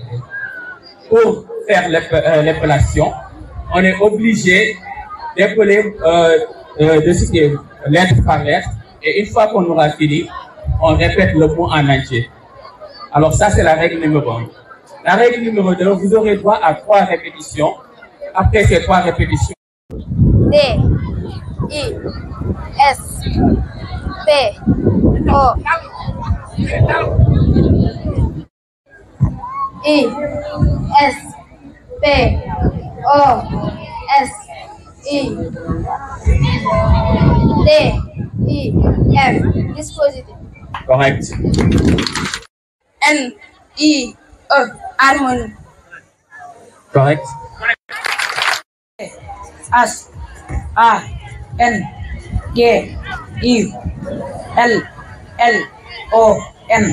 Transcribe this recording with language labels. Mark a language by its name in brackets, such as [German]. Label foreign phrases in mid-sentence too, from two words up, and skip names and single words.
[French] Pour faire l'épellation, on est obligé d'épeler, de citer lettre par lettre. Et une fois qu'on aura fini, on répète le mot en entier. Alors ça, c'est la règle numéro 1. La règle numéro 2, vous aurez droit à 3 répétitions. Après ces 3 répétitions, D, I, S, P, O, I, S, P, O, S, I, D, I, F, dispositif. correct. N, I, E, harmonie. Correct. H, A, N, G, I, L, L, O, N.